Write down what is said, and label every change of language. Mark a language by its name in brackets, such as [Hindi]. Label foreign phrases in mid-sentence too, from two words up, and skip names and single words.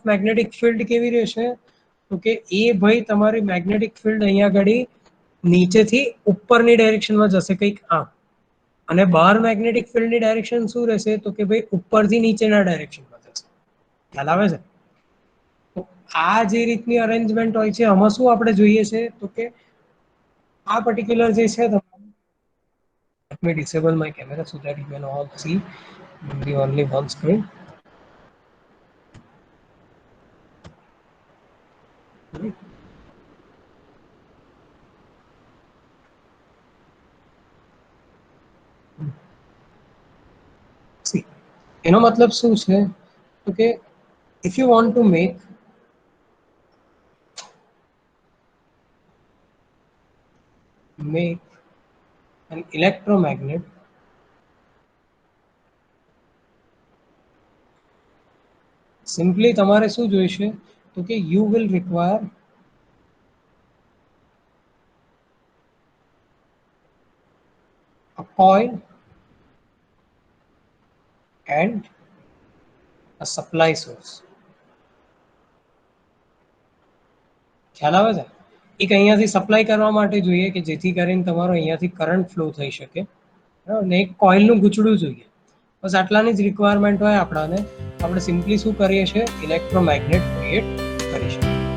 [English] magnetic field [Gujarati] કેવી રહેશે તો કે એ ભાઈ તમારી [English] magnetic field [Gujarati] અહીંયા આગળ નીચેથી ઉપરની ડાયરેક્શનમાં જશે કંઈક આમ અને બહાર [English] magnetic field direction [Gujarati] શું રહેશે તો કે ભાઈ ઉપરથી નીચેના ડાયરેક્શનમાં જશે ખ્યાલ આવે છે તો આ જે રીતની અરેન્જમેન્ટ હોય છે આમાં શું આપણે જોઈએ છે તો કે આ પર્ટિક્યુલર જે છે [English] let me disable my camera so that you can all see the only one screen [Gujarati] see એનો મતલબ શું છે તો કે [English] if you want to make an electromagnet simply [Gujarati] તમારે શું જોઈશે તો કે [English] you will require a coil and a supply source [Gujarati] ખ્યાલ આવે છે એક અહીંયાથી સપ્લાય કરવા માટે જોઈએ કે જેથી કરીને તમારો અહીંયાથી કરંટ ફ્લો થઈ શકે બરાબર ને એક કોઇલનું ગૂંચડું જોઈએ બસ આટલાની જ રિક્વાયરમેન્ટ હોય આપણાને આપણે સિમ્પલી શું કરીએ છીએ [English] electromagnet create [Gujarati] કરી શકીએ